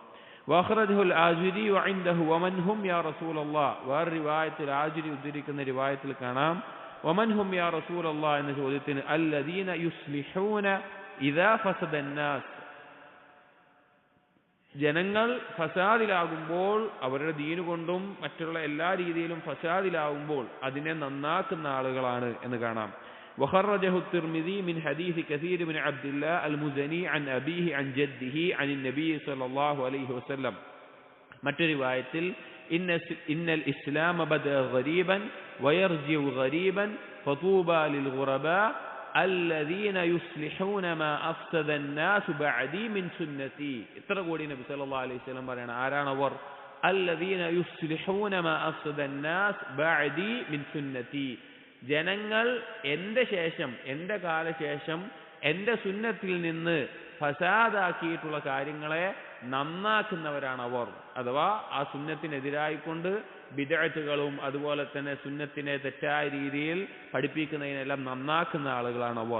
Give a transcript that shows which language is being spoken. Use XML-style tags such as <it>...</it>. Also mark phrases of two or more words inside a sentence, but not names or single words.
<ar>وخرجه الآجري وعنده ومن هم يا رسول الله,</ar> <ml>വേറെ റിവായത്തിൽ ആജിരി ഉദ്ധരിക്കുന്ന റിവായത്തിൽ കാണാം,</ml> <ar>ومن هم يا رسول الله</ar> <ml>എന്ന ചോദ്യത്തിന്</ml> <ar>الذين يصلحون إذا فسد الناس,</ar> <ml>ജനങ്ങൾ ഫസാദിലാകുമ്പോൾ, അവരുടെ ദീന് കൊണ്ടും മറ്റുള്ള എല്ലാ രീതിയിലും ഫസാദിലാകുമ്പോൾ അതിനെ നന്നാക്കുന്ന ആളുകളാണ് എന്ന് കാണാം.</ml> <ar>وخرجه الترمذي من حديث كثير بن عبد الله المزني عن أبيه عن جده عن النبي صلى الله عليه وسلم.</ar> <ml>മറ്റൊരു റിവായത്തിൽ</ml> <ar>إن الإسلام بدأ غريبا ويرجع غريبا فطوبى للغرباء الذين يصلحون ما أفسد الناس بعدي من سنتي.</ar> <ml>ഇത്ര കൂടി നബി</ml> <ar>صلى الله عليه وسلم</ar> <ml>പറയാണ്, ആരാണ് അവർ?</ml> <ar>الذين يصلحون ما أفسد الناس بعدي من سنتي,</ar> <ml>ജനങ്ങൾ എന്റെ ശേഷം, എന്റെ കാലശേഷം എന്റെ സുന്നത്തിൽ നിന്ന് ഫസാദാക്കിയിട്ടുള്ള കാര്യങ്ങളെ നന്നാക്കുന്നവരാണ് അവർ. അഥവാ ആ സുന്നത്തിനെതിരായിക്കൊണ്ട് ബിദ്അത്തുകളും അതുപോലെ തന്നെ സുന്നത്തിനെ തെറ്റായ രീതിയിൽ പഠിപ്പിക്കുന്നതിനെല്ലാം നന്നാക്കുന്ന ആളുകളാണ് അവർ.</ml>